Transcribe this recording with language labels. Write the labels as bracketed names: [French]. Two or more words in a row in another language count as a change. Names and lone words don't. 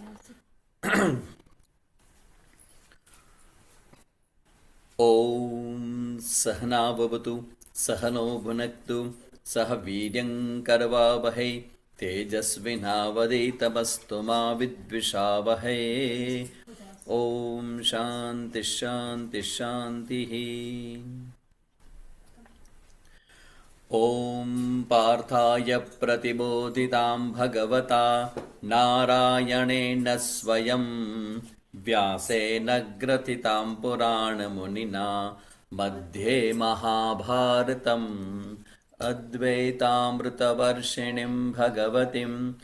[Sanskrit] ઓમ સહનાવવતુ સહનો ભુનક્તુ સહ વીર્યં કરવાવહૈ તેજસ્વિનાવદીતમસ્તુ મા વિદ્વિષાવહૈ. ઓમ શાંતિ શાંતિ શાંતિ. ॐ पार्थाय प्रतिबोधितां भगवता नारायणेन स्वयं व्यासेन ग्रथितां पुराणमुनिना मध्ये महाभारतम् अद्वैतामृतवर्षिणीं भगवतीम्